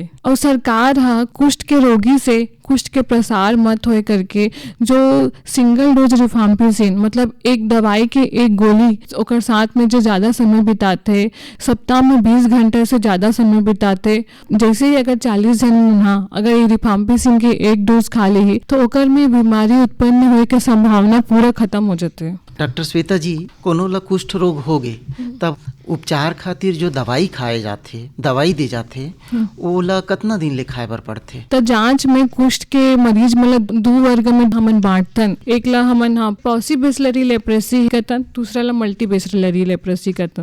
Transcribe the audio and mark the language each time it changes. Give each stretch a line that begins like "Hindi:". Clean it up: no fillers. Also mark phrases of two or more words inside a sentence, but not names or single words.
Chhattisgarhi: और सरकार कुष्ठ के रोगी से कुष्ठ के प्रसार मत होए करके जो
English: single dose
Chhattisgarhi: रिफाम्पिसिन मतलब एक दवाई के एक गोली ओकर साथ में जो ज्यादा समय बिताते, सप्ताह में 20 घंटे से ज्यादा समय बिताते, जैसे ही अगर 40 जन अगर ये रिफाम्पिसिन के एक डोज खा ली तो ओकर में बीमारी उत्पन्न होए के संभावना पूरा खत्म हो जाते। डॉक्टर श्वेता जी, कोनो ला कुष्ठ रोग हो गए तब उपचार खातिर जो दवाई खाए जाते, दवाई दे जाते, ओला कितना दिन ले खाए बर पड़थे? तो जांच में कुष्ठ के मरीज मतलब 2 वर्ग में हमन बांटतन। एक ला हमन
English: paucibacillary leprosy
Chhattisgarhi: करतन, दूसरा ला
English: multibacillary leprosy
Chhattisgarhi: करतन।